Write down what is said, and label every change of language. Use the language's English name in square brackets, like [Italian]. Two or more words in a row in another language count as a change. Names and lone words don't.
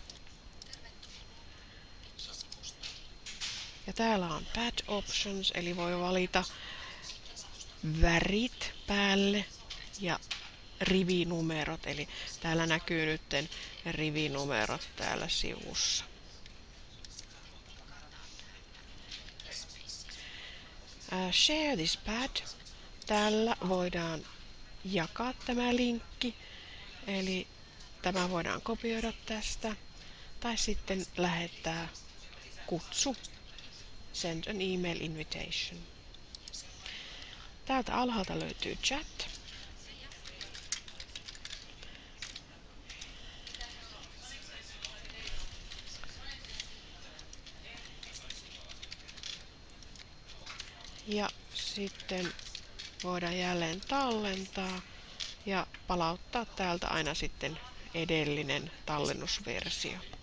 [Finnish] Ja täällä on [English] pad options, [Finnish] eli voi valita värit päälle ja rivinumerot, eli täällä näkyy nyt rivinumerot täällä sivussa. [English] Share this pad. [Finnish] Täällä voidaan jakaa tämä linkki, eli tämä voidaan kopioida tästä tai sitten lähettää kutsu. [English] Send an email invitation. [Finnish] Täältä alhaalta löytyy chat. Ja sitten voidaan jälleen tallentaa ja palauttaa täältä aina sitten edellinen tallennusversio.